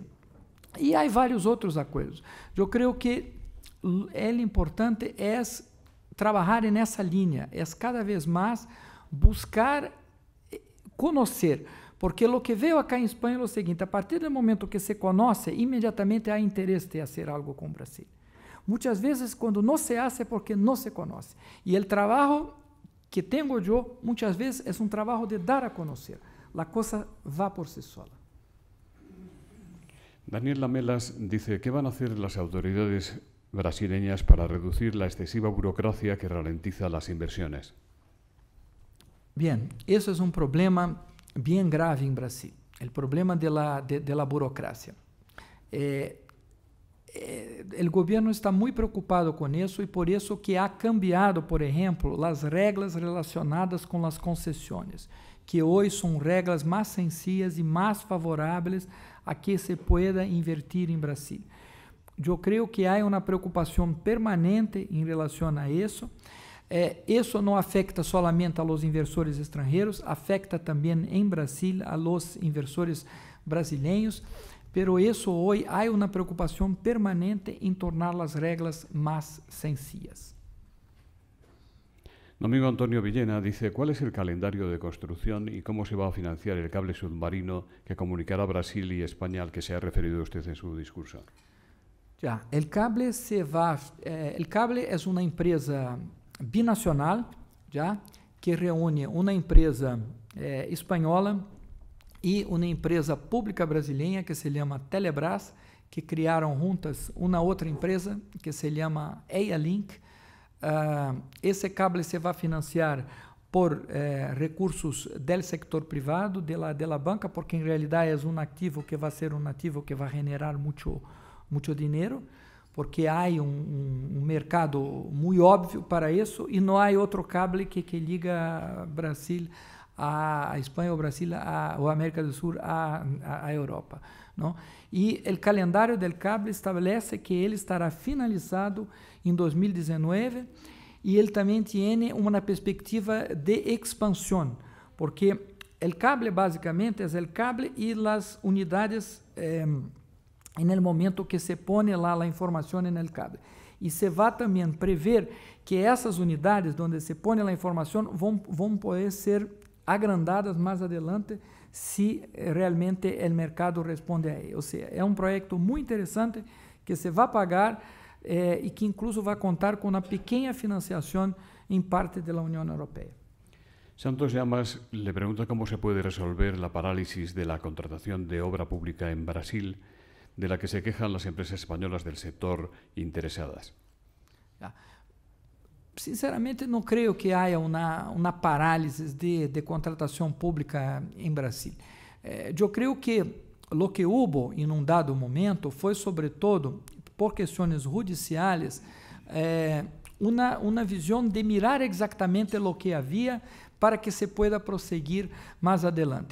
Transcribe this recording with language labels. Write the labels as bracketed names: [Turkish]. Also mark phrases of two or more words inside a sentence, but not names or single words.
[Portuguese] E há vários outros acordos. Eu creio que o importante é trabalhar nessa linha, é cada vez mais buscar conhecer, porque o que veio acá em Espanha é o seguinte: a partir do momento que se conhece, imediatamente há interesse de fazer algo com o Brasil. Muitas vezes, quando não se hace, é porque não se conhece. E o trabalho que tenho eu, muitas vezes, é um trabalho de dar a conhecer. A coisa vai por si sola. [Spanish] Daniel Lamelas dice, ¿qué van a hacer las autoridades brasileñas para reducir la excesiva burocracia que ralentiza las inversiones? Bien, eso es un problema bien grave en Brasil, el problema de la burocracia. El gobierno está muy preocupado con eso y por eso que ha cambiado, por ejemplo, las reglas relacionadas con las concesiones, que hoy son reglas más sencillas y más favorables a que se pueda invertir en Brasil. Yo creo que hay una preocupación permanente en relación a eso. [Portuguese] Isso não afeta [Spanish] solamente a los inversores [Portuguese] estrangeiros, afeta também em Brasil [Spanish] a los inversores [Portuguese] brasileiros, pero isso hoje há uma preocupação permanente em tornar as regras mais sencillas. [Spanish] Domingo Antonio Villena dice, ¿cuál es el calendario de construcción y cómo se va a financiar el cable submarino que comunicará Brasil y España al que se ha referido usted en su discurso? Ya, el cable es una empresa binacional, [Portuguese] já, que reúne uma empresa espanhola e uma empresa pública brasileira que se chama Telebrás, que criaram juntas uma outra empresa que se chama EIA-Link. Esse cable se vai financiar por recursos do sector privado, [Spanish] de la banca, [Portuguese] porque em realidade é um ativo que vai ser um ativo que vai generar muito dinheiro, porque há um mercado muito óbvio para isso e não há outro cable que liga Brasil a Espanha, ou Brasil ou América do Sul a Europa, não? E o calendário do cable estabelece que ele estará finalizado em 2019 e ele também tem uma perspectiva de expansão, porque o cable basicamente é o cable e as unidades [Spanish] en el momento que se pone [Portuguese] lá a informação [Spanish] en el cable. [Portuguese] E se vai também prever que essas unidades onde se pone a informação vão poder ser agrandadas mais adelante se realmente o mercado responde a ele. Ou seja, é um projeto muito interessante que se vai pagar e que incluso vai contar com uma pequena financiação em parte da União Europeia. Santos Llamas le pregunta cómo se puede resolver la parálisis de la contratación de obra pública en Brasil, de la que se quejan las empresas españolas del sector interesadas. Sinceramente, não creio que haja uma parálise de contratação pública em Brasil. Eu creio que o que houve em um dado momento foi, sobretudo, por questões judiciais, uma visão de mirar exatamente o que havia para que se pueda prosseguir mais adelante.